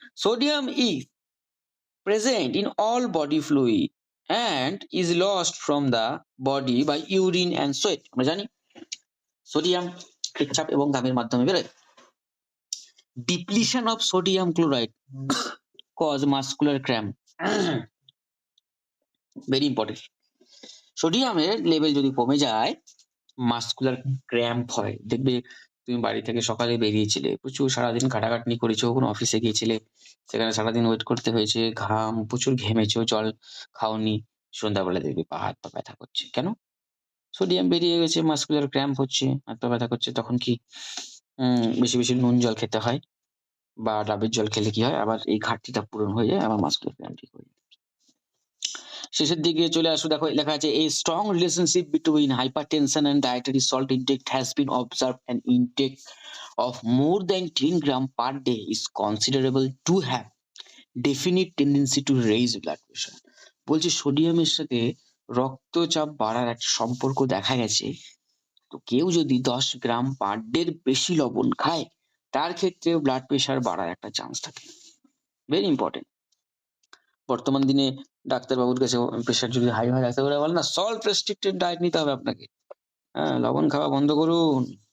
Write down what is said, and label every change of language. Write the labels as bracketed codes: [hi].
[en] Sodium is present in all body fluid and is lost from the body by urine and sweat। [bn] আমরা জানি sodium পেচ্ছাপ এবং ঘামের মাধ্যমে বেরোয়। [en] Depletion of sodium chloride cause muscular cramp, very important. [bn] সোডিয়ামের level যদি কমে যায় মাস্কুলার ক্র্যাম্প হয়, দেখবে তুমি বাড়ি থেকে সকালে বেরিয়েছিলে, প্রচুর সারাদিন খাটাখাটনি করেছো, কোনো অফিসে গিয়েছিলে, সেখানে সারাদিন ওয়েট করতে হয়েছে, ঘাম, প্রচুর ঘেমেছো, জল খাওনি, সন্ধ্যাবেলা দেখবে পা হাত পা ব্যথা করছে। কেন? সোডিয়াম বেরিয়ে গেছে, মাসকুলার ক্র্যাম্প হচ্ছে, হাত পা ব্যথা করছে। তখন কি বেশি বেশি নুন জল খেতে হয়, বা ডাবের জল খেলে কি হয়, আবার এই ঘাটতিটা পূরণ হয়ে যায়, আবার মাসকুলার ক্র্যাম্প ঠিক হয়ে যায়। শেষের দিকে চলে আসো, দেখো লেখা আছে [en] a strong relationship between hypertension and dietary salt intake has been observed. An intake of more than 10 gram per day is considerable to have definite tendency to raise blood pressure. [bn] বলছে সোডিয়ামের সাথে রক্তচাপ বাড়ার একটা সম্পর্ক দেখা গেছে। তো কেউ যদি 10 গ্রাম পার ডে বেশি লবণ খায়, তার ক্ষেত্রে ব্লাড প্রেশার বাড়ার একটা চান্স থাকে। Very important. বর্তমান দিনে ডাক্তারবাবুর কাছে প্রেশার যদি হাই হয়, ডাক্তারবাবুরা বলে না সল্ট রেস্ট্রিক্টেড ডায়েট নিতে হবে আপনাকে, হ্যাঁ লবণ খাওয়া বন্ধ করুন।